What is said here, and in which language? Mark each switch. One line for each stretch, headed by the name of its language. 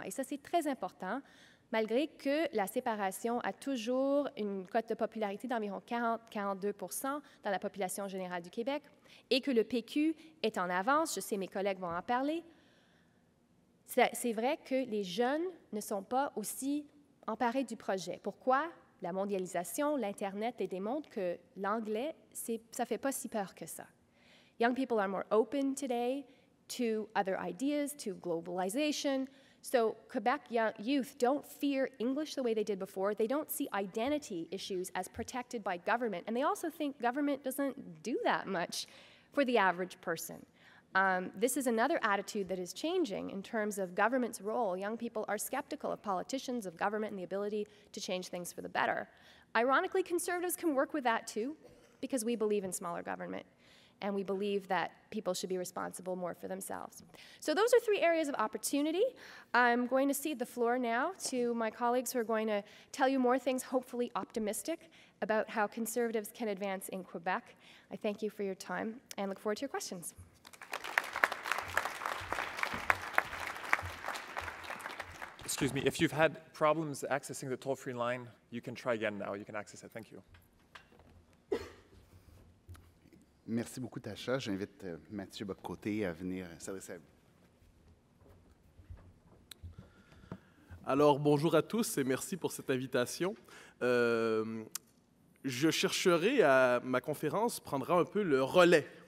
French: Et ça, c'est très important, malgré que la séparation a toujours une cote de popularité d'environ 40-42% dans la population générale du Québec, et que le PQ est en avance. Je sais, mes collègues vont en parler. C'est vrai que les jeunes ne sont pas aussi emparés du projet. Pourquoi? La mondialisation, l'Internet les démontrent que l'anglais, ça ne fait pas si peur que ça.
English: Young people are more open today to other ideas, to globalization. So Quebec youth don't fear English the way they did before. They don't see identity issues as protected by government. And they also think government doesn't do that much for the average person. This is another attitude that is changing in terms of government's role. Young people are skeptical of politicians, of government, and the ability to change things for the better. Ironically, conservatives can work with that too, because we believe in smaller government, and we believe that people should be responsible more for themselves. So those are three areas of opportunity. I'm going to cede the floor now to my colleagues who are going to tell you more things, hopefully optimistic, about how conservatives can advance in Quebec. I thank you for your time and look forward to your questions. Excuse me, if you've had problems accessing the toll-free line, you can try again now. You can access it. Thank you.
French: Merci beaucoup, Tasha. J'invite Mathieu Bocoté à venir s'adresser à vous. Alors, bonjour à tous et merci pour cette invitation. Je chercherai ma conférence prendra un peu le relais